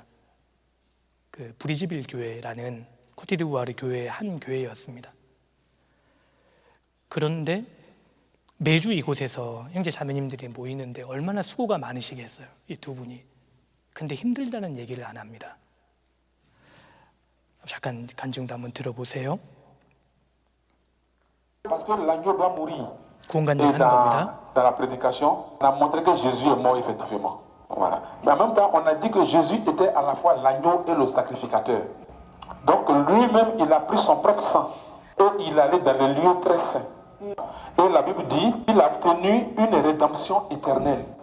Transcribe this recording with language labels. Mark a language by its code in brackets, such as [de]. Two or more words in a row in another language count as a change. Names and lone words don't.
[ko] 그 브리즈빌 교회라는 코트디부아르 교회의 한 교회였습니다. 그런데 매주 이곳에서 형제 자매님들이 모이는데 얼마나 수고가 많으시겠어요, 이 두 분이. 근데 힘들다는 얘기를 안 합니다. 잠깐 간증도 한번 들어보세요. [fr] Parce que l'agneau doit mourir. [ko] 구원 간증하는 겁니다. [fr] Dans la prédication, on a montré que Jésus est mort effectivement. Voilà. Mais en même temps, on a dit que Jésus était à la fois l'agneau et le sacrificateur. Donc lui-même, il a pris son propre sang et il allait dans les lieux très saints. Et la Bible dit qu'il a obtenu une rédemption éternelle.